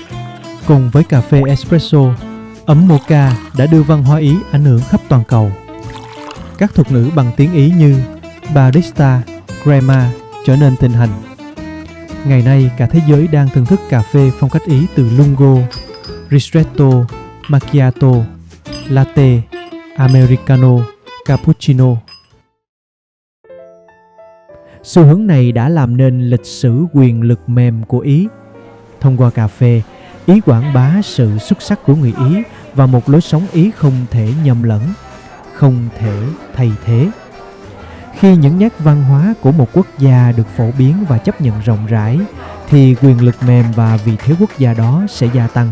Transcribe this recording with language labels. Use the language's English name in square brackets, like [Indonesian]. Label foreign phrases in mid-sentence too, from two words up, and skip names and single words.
[Vietnamese] Cùng với cà phê espresso, ấm mocha đã đưa văn hóa Ý ảnh hưởng khắp toàn cầu. Các thuật ngữ bằng tiếng Ý như barista, crema trở nên thịnh hành. Ngày nay, cả thế giới đang thưởng thức cà phê phong cách Ý từ lungo, ristretto, macchiato, latte, americano, cappuccino. Xu hướng này đã làm nên lịch sử quyền lực mềm của Ý. Thông qua cà phê, Ý quảng bá sự xuất sắc của người Ý và một lối sống Ý không thể nhầm lẫn, không thể thay thế. Khi những nét văn hóa của một quốc gia được phổ biến và chấp nhận rộng rãi, thì quyền lực mềm và vị thế quốc gia đó sẽ gia tăng.